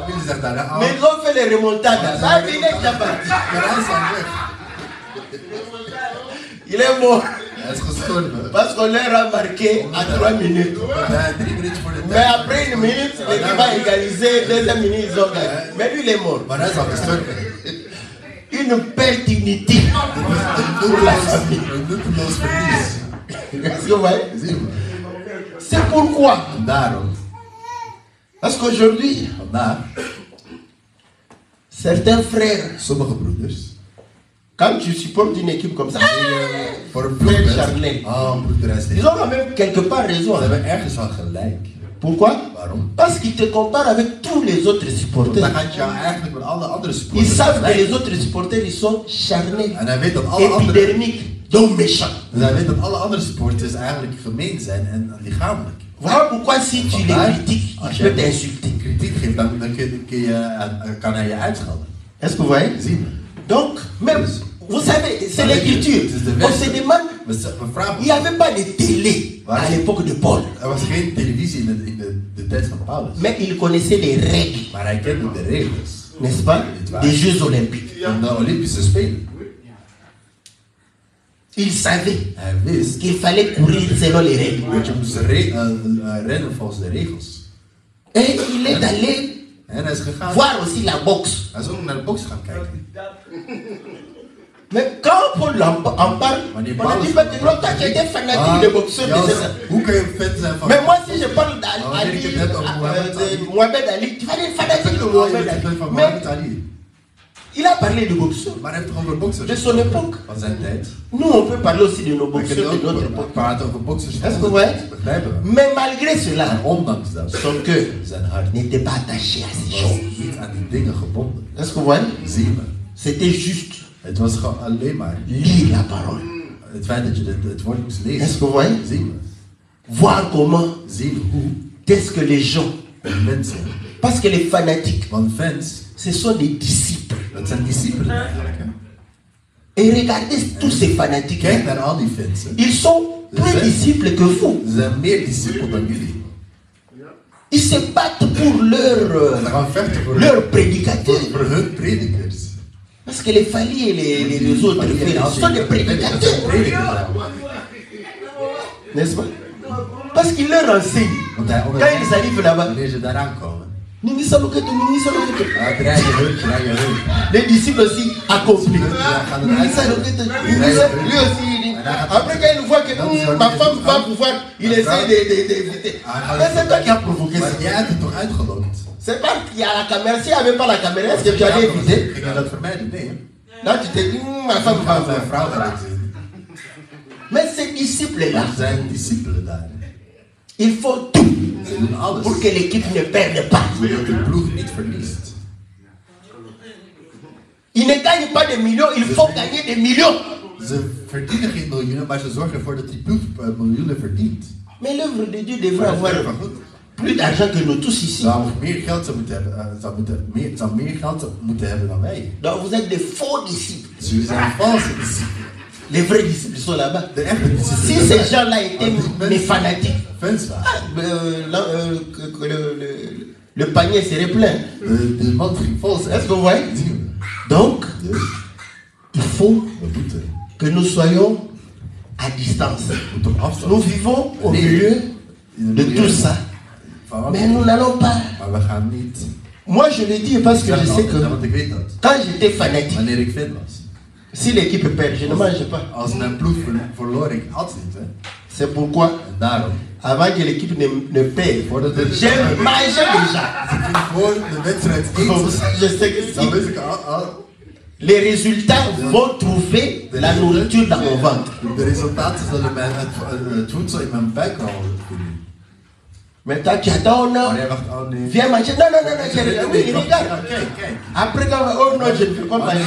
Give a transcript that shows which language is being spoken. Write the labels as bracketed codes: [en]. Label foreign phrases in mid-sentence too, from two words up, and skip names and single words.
[nl] Jullie zegt daar, [fr] mais ils ont fait les remontades. Ça il est déjà parti. [nl] hij is al weg. [fr] Il est mort. [nl] Hij is gestorven. [fr] Parce qu'on leur a marqué à 3 minutes. [nl] Ja, 3 minuten voor de [fr] Mais [nl] tijd. [fr] après une minute, l'équipe a égalisé. Deuxième minute, ils ont gagné. Mais lui, il est mort. [nl] Maar hij is al gestorven. [fr] Une perte inutile pour la famille. [nl] Een nutteloos verlies. [fr] Est-ce que vous voyez? [nl] Zien we. [fr] C'est pourquoi. [nl] En daarom, [fr] Parce qu'aujourd'hui, [nl] vandaag, [fr] certains frères, [nl] sommige broeders, [fr] quand tu supportes une équipe comme ça, [nl] voor een frère broeder, charnel, broeder, hij [fr] ils ont quand même quelque part raison. [nl] ze Hein? hebben ergens wel gelijk. [fr] Pourquoi? [nl] Waarom? [fr] Parce qu'ils te comparent avec tous les autres [nl] Want dan supporters. gaat jou eigenlijk met alle andere [fr] Ils supporters savent que les [nl] vergelijken. [fr] autres supporters, ils sont charnels, [nl] En hij weet dat alle andere, [fr] épidermiques, donc méchants. [nl] en hij weet dat alle andere supporters eigenlijk gemeen zijn en lichamelijk. [fr] Voilà pourquoi si tu les critiques, [nl] Als [fr] il peut [nl] je [fr] t'insulter. [nl] kritiek geeft, dan kan hij je uitschelden. [fr] Est-ce que vous voyez? [nl] Zien we. [fr] Donc, même, vous savez, c'est l'écriture. On se demande, [nl] We vragen [fr] il n'y avait pas de télé à l'époque de Paul. [nl] Er was geen televisie in de tijd van Paulus. [fr] Mais il connaissait les règles, [nl] Maar hij kende de regels [fr] n'est-ce pas, des Jeux Olympiques. [nl] van de Olympische Spelen. [fr] Il savait [nl] Hij wist [fr] qu'il fallait courir selon les règles. [nl] dat je moest rennen volgens de regels. [fr] Et il est allé [nl] En hij is gegaan. [fr] voir aussi la boxe. [nl] Hij is ook naar de box gaan kijken. [fr] Mais quand Paul en parle, on a dit pas que non, toi tu étais fanatique de boxeur. [nl] Hoe kan je fan zijn van... [fr] Mais moi si je parle d'Ali, Oh, de Mohamed Ali, tu vas dire fanatique de Mohamed Ali. Mais il a parlé de boxeurs [nl] Maar hij heeft toch over boxers? [fr] de son époque. [nl] Van zijn tijd. [fr] Nous on peut parler aussi de nos [nl] We kunnen [fr] boxeurs de notre [nl] ook [fr] époque. [nl] praten over boxers. [fr] Est-ce que vous voyez? [nl] Begrijpen we. [fr] Mais malgré cela, [nl] Maar ondanks dat, [fr] son cœur [nl] zijn hart [fr] n'était pas attaché à ces [nl] was [fr] choses. [nl] niet aan die dingen gebonden. [fr] Est-ce que vous voyez? [nl] Zien we. [fr] C'était juste [nl] Het was gewoon alleen maar [fr] lire la parole. [nl] het feit dat je het woord moest [fr] Est-ce [nl] lezen. [fr] que vous voyez? [nl] Zien we. [fr] Voir comment, [nl] Zien we hoe [fr] qu'est-ce que les gens, [nl] de mensen, [fr] parce que les fanatiques, [nl] want fans, [fr] ce sont des disciples. [nl] dat zijn discipelen eigenlijk. Hè? [fr] Et regardez tous ces fanatiques. [nl] Kijk naar al die fans. Hè. [fr] Ils sont plus disciples que vous. [nl] Ze zijn meer discipelen dan jullie. [fr] Ils se battent pour [nl] Ze gaan vechten voor [fr] leur prédicateur. [nl] voor hun predikers. [fr] Parce que les Fali et les autres frères sont des prédicateurs. N'est-ce pas? Parce qu'ils leur enseignent. [nl] Want hij [fr] Quand ils arrivent là-bas, [nl] wanneer ze daar aankomen, [ln] Nini Saloketo, Nini Saloketo. [nl] draaien hun. [fr] Les disciples aussi accomplissent. [nl] gaan het [ln] Nini Saloketo, Nini Saloketo. [fr] Lui aussi, il dit. Après, quand il voit que ma femme va pouvoir, il essaie d'éviter. Mais c'est toi qui as provoqué ça. [nl] Maar jij hebt het toch uitgelokt? [fr] C'est pas qu'il y a la caméra. S'il n'y avait pas la caméra, est-ce que tu allais éviter? [nl] Ging je dat vermijden? Nee. [fr] Là, tu t'es dit, ma femme va [nl] Mijn [fr] voir. [nl] vrouw gaat het zien. [fr] Mais ces disciples-là, [nl] Er zijn discipelen daar. [fr] ils font tout [nl] Ze doen alles. [fr] pour que l'équipe ne perde pas. [nl] Zodat de ploeg niet verliest. [fr] Ils ne gagnent pas des millions, il faut gagner des millions. [nl] Ze verdienen geen miljoenen, maar ze zorgen ervoor dat die ploeg miljoenen verdient. [fr] Mais l'œuvre de Dieu devrait avoir [nl] Maar goed, [fr] plus d'argent que nous tous ici. [nl] zou meer geld zou moeten hebben, zou meer geld moeten hebben dan wij. [fr] Donc vous êtes des faux disciples. [nl] Dus jullie zijn valse discipelen. [fr] Les vrais disciples sont là-bas. [nl] De echte discipelen. [fr] Si ces gens-là étaient mes fanatiques, [nl] Fans waren. [fr] le panier serait plein. [nl] De mand ging vol zijn. [fr] Est-ce que vous voyez? [nl] Zien we. [fr] Donc, [nl] Dus [fr] il faut [nl] we moeten [fr] que nous soyons à distance. op afstand. Nous vivons au milieu de tout ça. Mais nous n'allons pas. [nl] Maar we gaan niet. [fr] Moi, je le dis parce que je sais que [nl] Want ik weet dat. [fr] quand j'étais fanatique, [nl] Wanneer ik fan was. [fr] si l'équipe perd, je ne mange pas. [nl] Als mijn ploeg verloor, ik at niet. Hè. [fr] C'est pourquoi, [nl] En daarom, [fr] avant que l'équipe ne paye, [nl] voordat de [fr] j'ai mangé déjà. [nl] voor de wedstrijd [fr] Comme ça, je sais que [nl] dan si wist ik al, [fr] les résultats vont trouver la nourriture dans mon ventre. [nl] de resultaten zullen het voedsel in mijn buik al vinden. [fr] Maintenant, tu attends, non? [nl] Maar jij wacht, oh nee. [fr] Viens manger. Non, non, non, non, chérie. Oui, regarde. [nl] Kijk. [fr] Après, quand oh non, je ne peux pas manger.